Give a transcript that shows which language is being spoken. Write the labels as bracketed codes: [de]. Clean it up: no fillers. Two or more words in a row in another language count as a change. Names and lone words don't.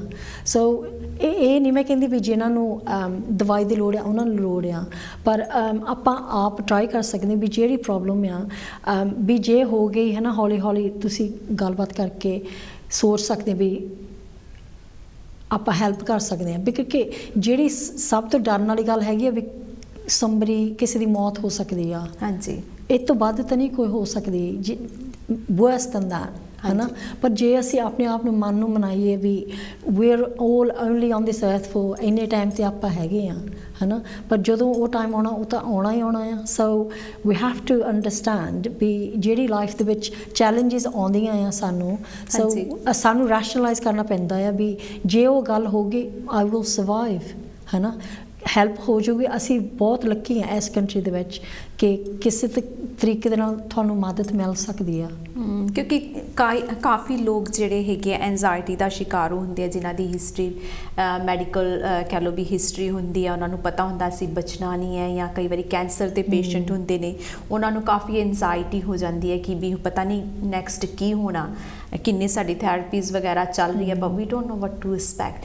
[pa] ਸੋ ਇਹ ਨਹੀਂ ਮੈਂ ਕਹਿੰਦੀ ਵੀ ਜਿਨ੍ਹਾਂ ਨੂੰ ਦਵਾਈ ਦੀ ਲੋੜ ਆ ਉਹਨਾਂ ਨੂੰ ਲੋੜ ਆ, ਪਰ ਆਪਾਂ ਆਪ ਟਰਾਈ ਕਰ ਸਕਦੇ ਵੀ ਜਿਹੜੀ ਪ੍ਰੋਬਲਮ ਆ ਵੀ ਜੇ ਹੋ ਗਈ ਹੈ ਨਾ, ਹੌਲੀ ਹੌਲੀ ਤੁਸੀਂ ਗੱਲਬਾਤ ਕਰਕੇ ਸੋਚ ਸਕਦੇ ਵੀ ਆਪਾਂ ਹੈਲਪ ਕਰ ਸਕਦੇ ਹਾਂ। ਵੀ ਕਿਉਂਕਿ ਜਿਹੜੀ ਸਭ ਤੋਂ ਡਰਨ ਵਾਲੀ ਗੱਲ ਹੈਗੀ ਆ ਵੀ ਕਿਸੇ ਦੀ ਮੌਤ ਹੋ ਸਕਦੀ ਆ, ਹਾਂਜੀ ਇਹ ਤੋਂ ਵੱਧ ਤਾਂ ਨਹੀਂ ਕੋਈ ਹੋ ਸਕਦੀ [en] worse than that, [pa] ਹੈ ਨਾ। ਪਰ ਜੇ ਅਸੀਂ ਆਪਣੇ ਆਪ ਨੂੰ ਮਨ ਨੂੰ ਮਨਾਈਏ ਵੀ [en] we are all only on this earth for [pa] ਇੰਨੇ ਟਾਈਮ 'ਤੇ ਆਪਾਂ ਹੈਗੇ ਆ, ਹੈ ਨਾ। ਪਰ ਜਦੋਂ ਉਹ ਟਾਈਮ ਆਉਣਾ ਉਹ ਤਾਂ ਆਉਣਾ ਹੀ ਆਉਣਾ ਆ। ਸੋ [en] we have to understand [pa] ਵੀ ਜਿਹੜੀ ਲਾਈਫ ਦੇ ਵਿੱਚ ਚੈਲੰਜਿਸ ਆਉਂਦੀਆਂ ਆ ਸਾਨੂੰ, ਸੋ ਸਾਨੂੰ ਰੈਸ਼ਨਲਾਈਜ਼ ਕਰਨਾ ਪੈਂਦਾ ਆ ਵੀ ਜੇ ਉਹ ਗੱਲ ਹੋ ਗਈ [en] I will survive, [pa] ਹੈ ਨਾ, ਹੈਲਪ ਹੋ ਜਾਊਗੀ। ਅਸੀਂ ਬਹੁਤ ਲੱਕੀ ਹਾਂ ਇਸ ਕੰਟਰੀ ਦੇ ਵਿੱਚ ਕਿ ਕਿਸੇ ਤਰੀਕੇ ਦੇ ਨਾਲ ਤੁਹਾਨੂੰ ਮਦਦ ਮਿਲ ਸਕਦੀ ਆ, ਕਿਉਂਕਿ ਕਾਫੀ ਲੋਕ ਜਿਹੜੇ ਹੈਗੇ ਐਂਜ਼ਾਇਟੀ ਦਾ ਸ਼ਿਕਾਰ ਹੁੰਦੇ ਆ, ਜਿਨ੍ਹਾਂ ਦੀ [en] history medical [pa] ਕਹਿ ਲਓ ਵੀ ਹਿਸਟਰੀ ਹੁੰਦੀ ਆ, ਉਹਨਾਂ ਨੂੰ ਪਤਾ ਹੁੰਦਾ ਅਸੀਂ ਬਚਣਾ ਨਹੀਂ ਹੈ, ਜਾਂ ਕਈ ਵਾਰੀ ਕੈਂਸਰ ਦੇ ਪੇਸ਼ੈਂਟ ਹੁੰਦੇ ਨੇ, ਉਹਨਾਂ ਨੂੰ ਕਾਫੀ ਐਂਜ਼ਾਇਟੀ ਹੋ ਜਾਂਦੀ ਹੈ ਕਿ ਵੀ ਪਤਾ ਨਹੀਂ ਨੈਕਸਟ ਕੀ ਹੋਣਾ, ਕਿੰਨੇ ਸਾਡੀ ਥੈਰੇਪੀਜ਼ ਵਗੈਰਾ ਚੱਲ ਰਹੀ ਹੈ, [en] but we don't know what to expect.